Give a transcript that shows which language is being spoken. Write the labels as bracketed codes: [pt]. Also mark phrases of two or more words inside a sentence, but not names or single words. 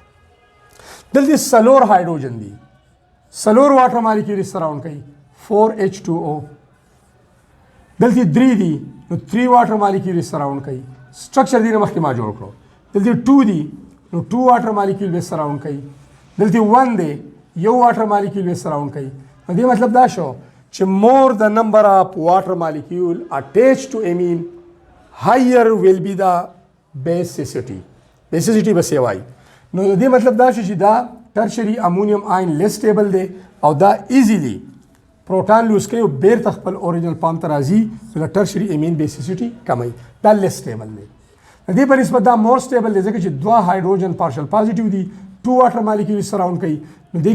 [ps] دلته سلور هایدروجن دي، سلور [en] water molecule surround [ps] کوي 4H2O. دلته 3 دي، نو 3 [en] water molecule surround [ps] کوي. سټرکچر دی نه مخکې ما جوړ کړو. دلته 2 دي، نو 2 [en] water molecule [ps] به سراوند کوي. دلته 1 دی، یو [en] water molecule [ps] به سراوند کوي. نو دې مطلب دا شو چې [en] more the number of water molecule attached to amine, higher will be the basicity. [ps] Basicity به سیوای. نو دې مطلب دا شو چې دا [en] tertiary ammonium ion less stable [ps] دی او دا [en] easily proton lose [ps] کوي او بیرته خپل اوریجنل پام ته راځي نو د [en] tertiary amine basicity [ps] کموي دا [en] less stable [ps] دی د دې په نسبت دا [en] more stable [ps] دی ځکه چې دوه [en] hydrogen partial positive [ps] دي 2 [en] water molecule surround [ps] کوي نو دې